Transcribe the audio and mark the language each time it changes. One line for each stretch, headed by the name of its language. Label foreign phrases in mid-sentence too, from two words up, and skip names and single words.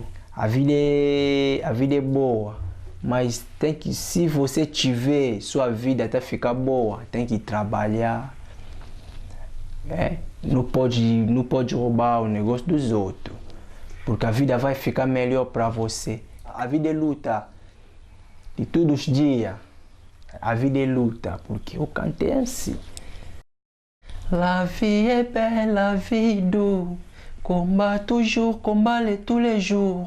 Portuguese: A vida é boa, mas tem que, se você tiver sua vida até ficar boa, tem que trabalhar. Não pode roubar o negócio dos outros, porque a vida vai ficar melhor para você. A vida é luta de todos os dias. A vida é luta, porque eu cantei assim.
French: La vie est belle, la vie douce, combat toujours, combat tous les jours.